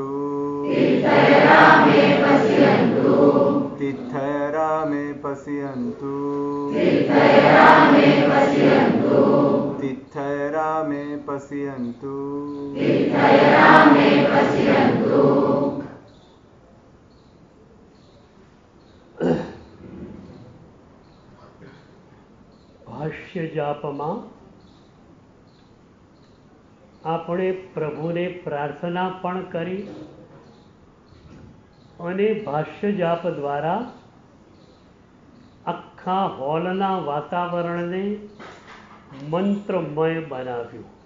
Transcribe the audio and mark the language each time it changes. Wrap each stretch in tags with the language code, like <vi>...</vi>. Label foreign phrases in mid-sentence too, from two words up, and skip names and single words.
<pra>तीर्थयरा मे पश्यन्तु तीर्थयरा मे पश्यन्तु तीर्थयरा मे पश्यन्तु तीर्थयरा मे पश्यन्तु तीर्थयरा मे पश्यन्तु</pra> <gu>ભાષ્ય જાપમાં આપણે પ્રભુને પ્રાર્થના પણ કરી અને ભાષ્ય જાપ દ્વારા આખા હોલના વાતાવરણને મંત્રમય બનાવ્યું.</gu>